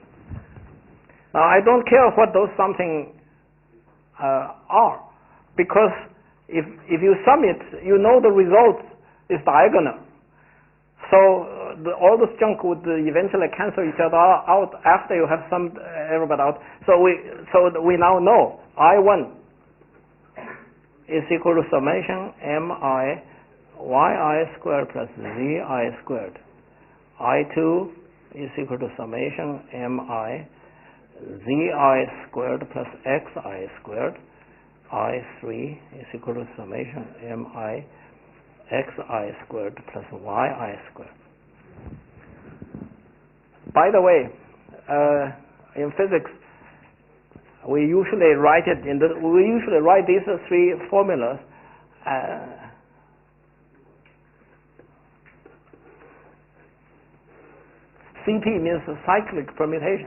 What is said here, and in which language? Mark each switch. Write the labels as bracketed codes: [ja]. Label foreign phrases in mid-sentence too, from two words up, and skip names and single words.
[en] Now I don't care what those something are, because if you sum it, you know the result is diagonal. So all this junk would eventually cancel each other out after you have summed everybody out. So we now know I1 is equal to summation mi yi squared plus zi squared. I2 is equal to summation mi zi squared plus xi squared. I3 is equal to summation mi xi squared plus yi squared. By the way, in physics, we usually write these three formulas. CP means cyclic permutation.